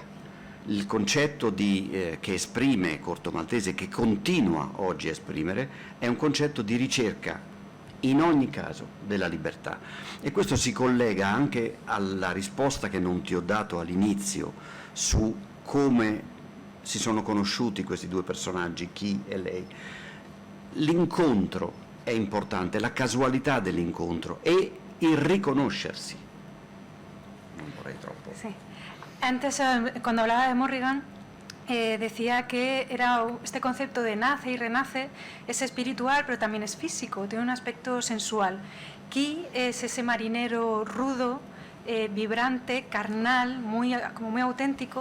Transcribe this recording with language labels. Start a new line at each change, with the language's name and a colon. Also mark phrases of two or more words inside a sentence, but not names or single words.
Italian: Il concetto che esprime Corto Maltese, che continua oggi a esprimere, è un concetto di ricerca in ogni caso della libertà, e questo si collega anche alla risposta che non ti ho dato all'inizio su come si sono conosciuti questi due personaggi, Key e lei. L'incontro è importante, la casualità dell'incontro e il riconoscersi. Non vorrei troppo.
Spanish: Sí. Antes, cuando hablaba de Morrigan, decía que era este concepto de nace y renace, es espiritual, pero también es físico, tiene un aspecto sensual. Key es ese marinero rudo, vibrante, carnal, como muy auténtico.